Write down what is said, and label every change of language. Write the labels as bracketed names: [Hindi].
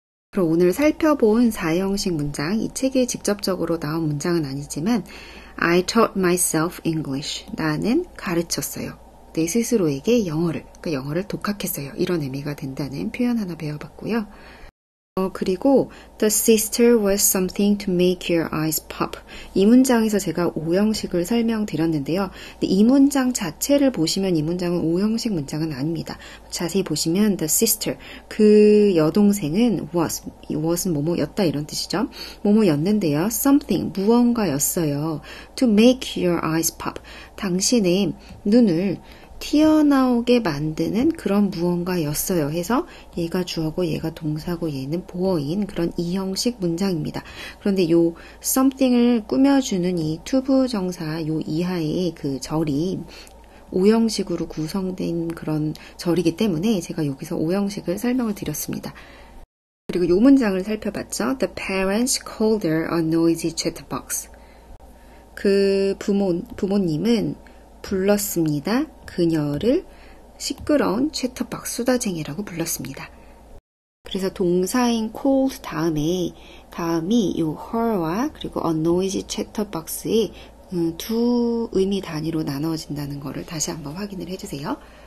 [Korean] 그럼 오늘 살펴본 4형식 문장, 이 책에 직접적으로 나온 문장은 아니지만 [English] I taught myself English. [Korean] 나는 가르쳤어요. 내 스스로에게 영어를 독학했어요. 이런 의미가 된다는 표현 하나 배워봤고요. [English] 그리고 The sister was something to make your eyes pop. [Korean] 이 문장에서 제가 오형식을 설명드렸는데요. 근데 이 문장 자체를 보시면 이 문장은 오형식 문장은 아닙니다. 자세히 보시면 The sister, 그 여동생은 was은 뭐뭐였다 이런 뜻이죠. 뭐뭐였는데요. Something, 무언가였어요. [English] To make your eyes pop. [Korean] 당신의 눈을 튀어나오게 만드는 그런 무언가였어요 해서 얘가 주어고 얘가 동사고 얘는 보어인 그런 이형식 문장입니다. 그런데 요 something을 꾸며주는 이 투부정사 요 이하의 그 절이 오형식으로 구성된 그런 절이기 때문에 제가 여기서 오형식을 설명을 드렸습니다. 그리고 요 문장을 살펴봤죠. [English] The parents called her a noisy chatterbox. [Korean] 그 부모님은 불렀습니다. 그녀를 시끄러운 채터박스 수다쟁이라고 불렀습니다. 그래서 동사인 called 다음이 요 her와 그리고 [English] a noisy chatterbox [Korean] 의 두 의미 단위로 나눠진다는 것을 다시 한번 확인을 해주세요.